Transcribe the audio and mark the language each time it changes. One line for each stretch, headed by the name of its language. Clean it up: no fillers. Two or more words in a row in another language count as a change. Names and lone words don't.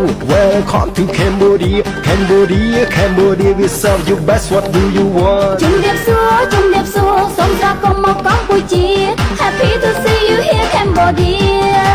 English: Welcome to Cambodia, Cambodia, Cambodia. We serve you best. What do you want?
Khmer: ជំរាបសួរសូមស្វាគមន៍មកកម្ពុជា
English: Happy to see you here Cambodia